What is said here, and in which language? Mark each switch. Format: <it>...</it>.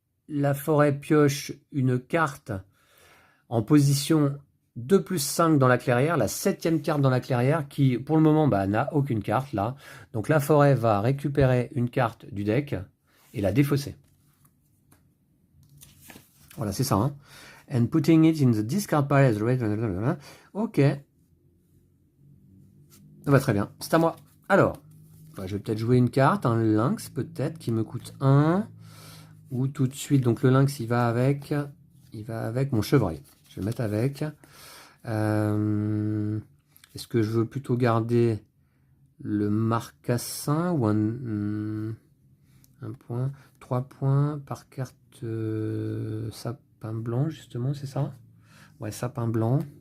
<fr>La forêt pioche une carte en position 2 plus 5 dans la clairière, la 7e carte dans la clairière qui pour le moment bah, n'a aucune carte là. Donc la forêt va récupérer une carte du deck et la défausser. Voilà, c'est ça. Hein.</fr> <en>And putting it in the discard pile as red. Ok.</en> <fr>Bah, très bien, c'est à moi. Alors, bah, je vais peut-être jouer une carte, un lynx peut-être qui me coûte 1. Ou tout de suite, donc le lynx il va avec mon chevreuil. Je vais le mettre avec. Est-ce que je veux plutôt garder le marcassin ou un point, 3 points par carte sapin blanc justement, c'est ça? Ouais, sapin blanc.</fr>